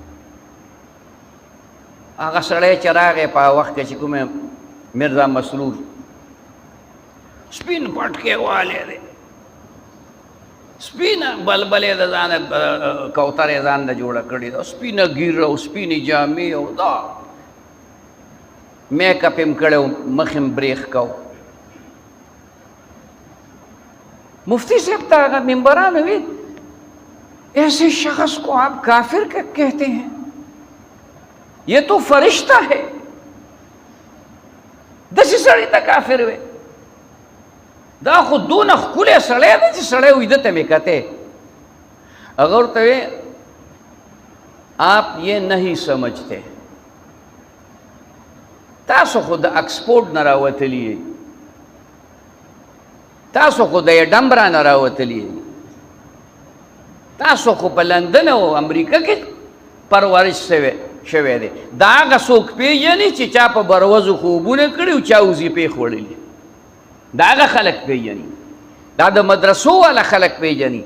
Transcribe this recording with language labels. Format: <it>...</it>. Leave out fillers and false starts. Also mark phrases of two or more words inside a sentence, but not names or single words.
<ps>هغه سړی چې راغی په وخت کې چې کومه مرزا مسرور سپین پټکې والی دی، سپینه بلبلې د ځانه کوترې ځان نه جوړه کړې ده، سپینه ږیره او سپینې جامې او دا میک اپ یې کړی و، مخ یې بریښ کو. مفتی صاحب ته هغه ممبران وی</ps> <ur>ایسے شخص کو آپ کافر کہتے ہیں، یہ تو فرشتہ ہے،</ur> <ps>داسې سړي ته کافر وی، دا خو دونه ښکلی سړی دی چې سړی وي ده ته مې کتې. هغه ورته وی</ps> <ur>آپ یہ نہیں سمجھتے،</ur> <ps>تاسو خو د اکسفورډ نه راوتلي یئ، تاسو خو د ایډنبرا نه راوتلي یئ، تاسو خو په لندن او امریکا کې پرورش شوی دی. دا هغه څوک پیژني چې چا په بروزو خوبونه کړي او چا وظیفې خوړلي، دا هغه خلک پیژني، دا د مدرسو والا خلک پیژني.</ps>